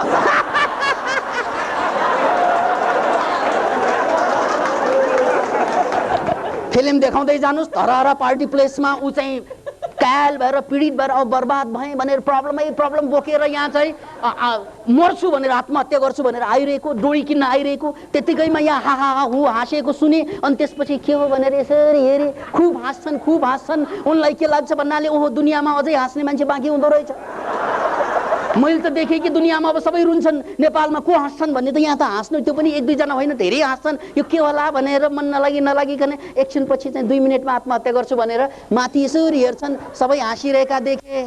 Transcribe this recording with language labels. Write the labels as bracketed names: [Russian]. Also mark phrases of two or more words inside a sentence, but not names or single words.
[Nepali] फिल्म देखाउँदै जानुहोस्, धरहरा पार्टी प्लेसमा ऊ चाहिँ कायल भएर पीडित भएर अब बर्बाद भएँ भनेर प्रब्लम बोकेर यहाँ चाहिँ मर्छु भनेर, आत्महत्या गर्छु भनेर आइरहेको, डोरी किन्न आइरहेको, त्यतिकैमा यहाँ हा हा हा हु हाँसेको सुने। अनि त्यसपछि के हो भनेर यसरी हेरे, खुब हाँस्छन्। उनलाई के लाग्छ भन्नाले ओहो दुनियाँमा अझै हाँस्ने मान्छे बाँकी हुँदो रहेछ। मैले त देखेँ कि दुनियाँमा अब सबै रुन्छन्, नेपालमा को हाँस्छन् भन्ने त यहाँ त हाँस्नु, त्यो पनि 1-2 होइन, धेरै हाँस्छन्। यो के होला भनेर मन नलागिकन एकछिनपछि चाहिँ 2 मिनटमा आत्महत्या गर्छु भनेर माथि यसरी हेर्छन्, सबै हाँसिरहेका देखे।